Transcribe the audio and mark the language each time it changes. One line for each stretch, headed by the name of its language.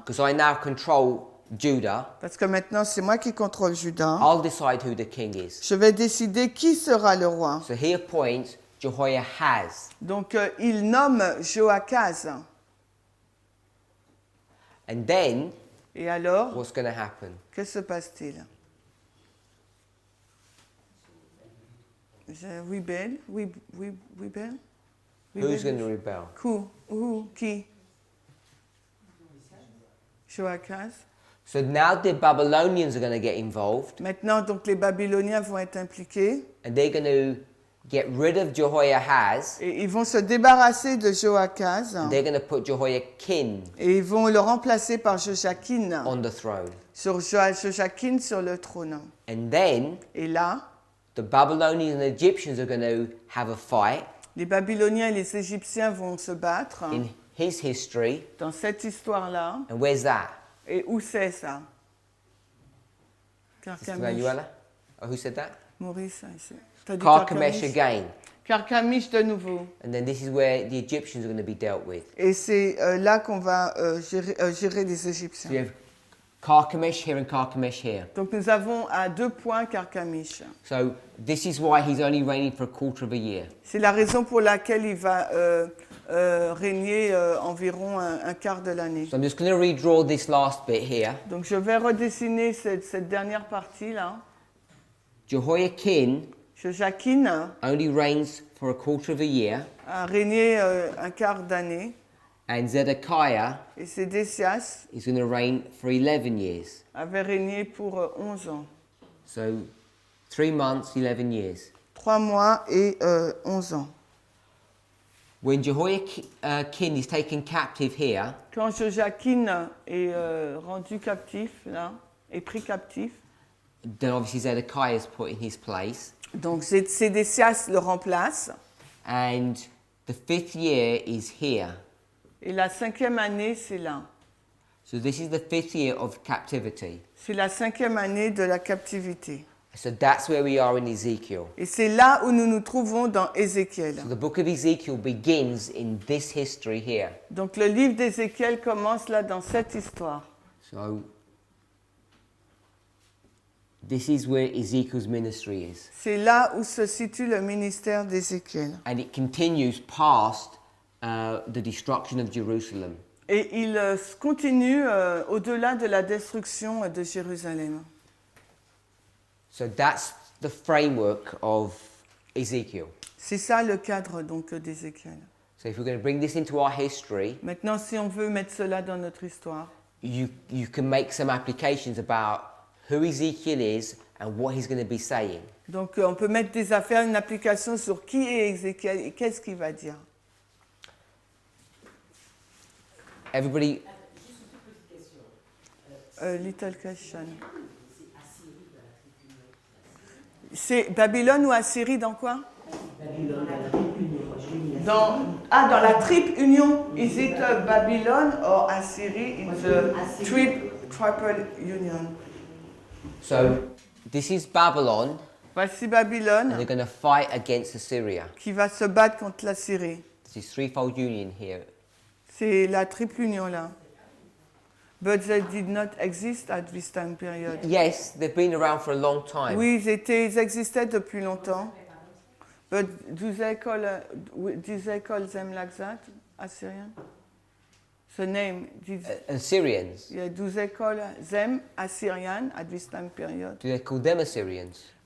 English: because I now control Judah.
French: parce que maintenant c'est moi qui contrôle Juda.
English: I'll decide who the king is.
French: Je vais décider qui sera le roi.
English: So he appoints Jehoiahaz.
French: Donc il nomme Joachaz.
English: And then,
French: Et alors,
English: what's going to happen?
French: que se passe-t-il? Rebelle? Rebelle?
English: Who's going to rebel?
French: Qui? Joachaz.
English: So now the Babylonians are going to get involved,
French: Maintenant, donc, les Babyloniens vont être impliqués
English: and they're going to get rid of Jehoiahaz,
French: Et ils vont se débarrasser de Joachaz
English: and they're going to put Jehoiakim
French: et ils vont le remplacer par Joachim
English: on the throne.
French: Joachim sur le trône.
English: And then
French: Et là,
English: the Babylonians and the Egyptians are going to have a fight
French: les Babyloniens et les Égyptiens vont se battre
English: in his history.
French: dans cette histoire-là.
English: And where's that?
French: Et où c'est ça?
English: Sister Carchemish. Manuela? Oh, who said that?
French: Maurice, ici. T'as dit Carchemish Carchemish?
English: again.
French: Carchemish de nouveau.
English: And then this is where the Egyptians are going to be dealt with.
French: Et c'est là qu'on va gérer les
English: So
French: Égyptiens.
English: you have Carchemish here and Carchemish here.
French: Donc nous avons à 2 points Carchemish.
English: So this is why he's only reigning for a quarter of a year.
French: C'est la raison pour laquelle il va régner environ un quart de l'année.
English: So I'm just going to redraw this last bit here.
French: Donc je vais redessiner cette dernière partie-là.
English: Jehoiakim
French: Joachim
English: only reigns for a quarter of a year,
French: a régné un quart d'année.
English: and Zedekiah
French: Et Sédécias
English: is going to reign for 11 years.
French: avait régné pour 11 ans.
English: So 3 months, 11 years.
French: 3 mois et 11 ans.
English: When Jehoiakim is taken captive here,
French: Quand Joachim est rendu captif, là, est pris captif,
English: then obviously Zedekiah is put in his place.
French: donc Sédécias le remplace.
English: And the 5th year is here.
French: Et la 5e année, c'est là.
English: So this is the 5th year of captivity.
French: C'est la 5e année de la captivité.
English: So that's where we are in Ezekiel.
French: Et c'est là où nous nous trouvons dans Ézéchiel.
English: So the book of Ezekiel begins in this history here.
French: Donc le livre d'Ézéchiel commence là dans cette histoire.
English: So this is where Ezekiel's ministry is.
French: C'est là où se situe le ministère d'Ézéchiel.
English: And it continues past the destruction of Jerusalem.
French: Et il continue au-delà de la destruction de Jérusalem.
English: So that's the framework of Ezekiel.
French: C'est ça le cadre donc d'Ézéchiel.
English: So if we're going to bring this into our history,
French: Maintenant, si on veut mettre cela dans notre histoire,
English: you can make some applications about who Ezekiel is and what he's going to be saying.
French: donc on peut mettre des affaires, une application sur qui est Ézéchiel et qu'est-ce qu'il va dire.
English: Everybody,
French: Juste une toute petite question.
English: Little question.
French: C'est Assyrie dans la tribu Union. C'est Babylone ou Assyrie dans quoi? Babylone dans la tribu Union. Dans la triple union.
English: Is it Babylon or Assyrie in the triple union? so this is Babylon,
French: Voici
English: and they're
French: Babylone
English: going to fight against Assyria.
French: qui va se battre contre la Syrie.
English: This is threefold union here.
French: C'est la triple union là.
English: But they did not exist at this time period. Yes, they've been around for a long time.
French: Oui, ils existaient depuis longtemps.
English: But do they call them like that, Assyrian? The name, Assyrians. yeah, do they call them Assyrian at this time period? Do they call them Assyrians?